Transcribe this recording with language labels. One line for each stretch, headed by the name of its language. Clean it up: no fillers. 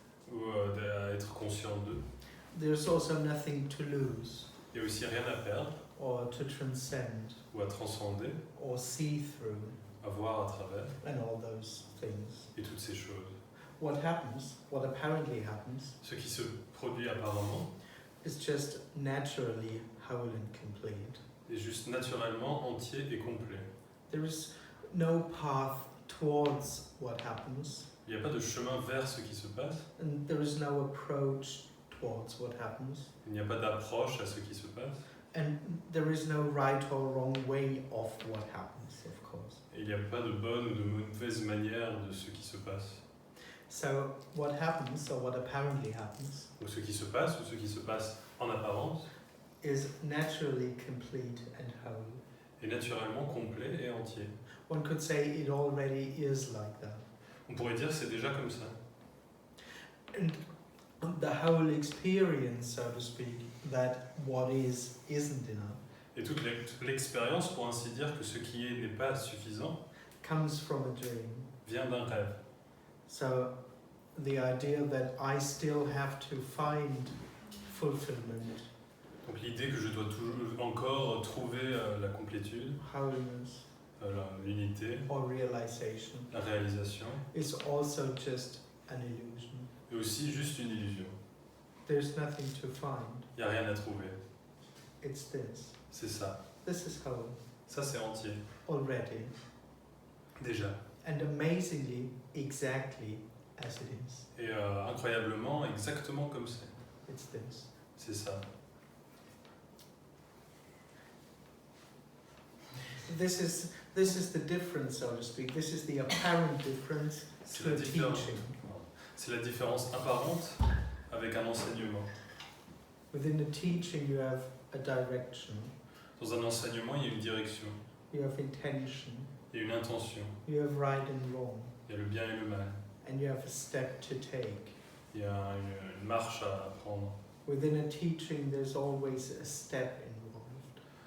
French: ou à être conscient d'eux.
English: There's also nothing to lose
French: Il n'y a aussi rien à perdre,
English: or to transcend
French: ou à transcender,
English: or see through
French: à voir à travers,
English: and all those things.
French: et toutes ces choses.
English: What apparently happens,
French: Ce qui se produit apparemment
English: is just naturally whole and complete.
French: est juste naturellement entier et complet.
English: There is no path towards what happens,
French: Il n'y a pas de chemin vers ce qui se passe,
English: and there is no approach towards what happens,
French: il n'y a pas d'approche à ce qui se passe,
English: and there is no right or wrong way of what happens, of course.
French: et il n'y a pas de bonne ou de mauvaise manière de ce qui se passe.
English: So what happens, or what apparently happens,
French: Ou ce qui se passe, ou ce qui se passe en apparence,
English: is naturally complete and whole.
French: est naturellement complet et entier.
English: One could say it already is like that.
French: On pourrait dire que c'est déjà comme ça.
English: And the whole experience, so to speak, that what is isn't enough,
French: Et toute l'expérience, pour ainsi dire, que ce qui est n'est pas suffisant,
English: comes from a dream.
French: vient d'un rêve.
English: So the idea that I still have to find fulfillment,
French: Donc l'idée que je dois toujours encore trouver la complétude,
English: wholeness,
French: l'unité,
English: or realization
French: la réalisation,
English: is also just an illusion.
French: est aussi juste une illusion.
English: There's nothing to find.
French: Il n'y a rien à trouver.
English: It's this.
French: C'est ça.
English: This is whole
French: Ça c'est entier.
English: already,
French: Déjà.
English: and amazingly exactly as it is.
French: Et incroyablement, exactement comme c'est.
English: It's this.
French: C'est ça.
English: This is the difference, so to speak. This is the apparent difference
French: C'est
English: to
French: la
English: a
French: différence.
English: teaching.
French: C'est la différence apparente avec un enseignement.
English: Within the teaching, you have a direction,
French: Dans un enseignement, il y a une direction,
English: you have intention,
French: il y a une intention,
English: you have right and wrong,
French: il y a le bien et le mal,
English: and you have a step to take.
French: il y a une marche à prendre.
English: Within a teaching, there's always a step involved,